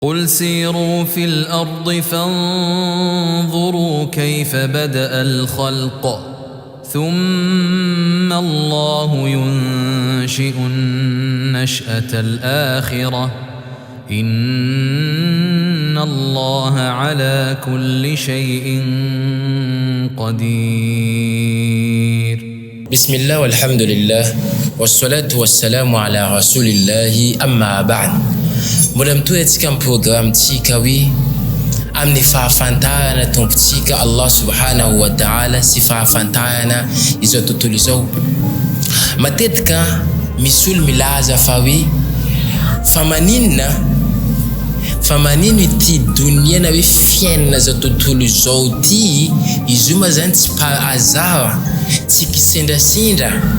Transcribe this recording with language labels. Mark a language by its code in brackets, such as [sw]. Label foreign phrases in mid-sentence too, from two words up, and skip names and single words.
[ar] قل سيروا في الأرض فانظروا كيف بدأ الخلق ثم الله ينشئ النشأة الآخرة إن الله على كل شيء قدير. بسم الله والحمد لله والصلاة والسلام على رسول الله أما بعد. [mg] Mbola mitoetika amin'ny programme-tsika hoe amin'ny fahafantarana tompontsika [ar] الله سبحانه وتعالى [mg] sy fahafantarana izao tontolo izao. Matetika misy olo milaza fa hoe famaninona ity dunia na hoe fiainana zao tontolo izao ty izy io ma zany tsy [fr] par hasard, [mg] tsy kisendrasendra.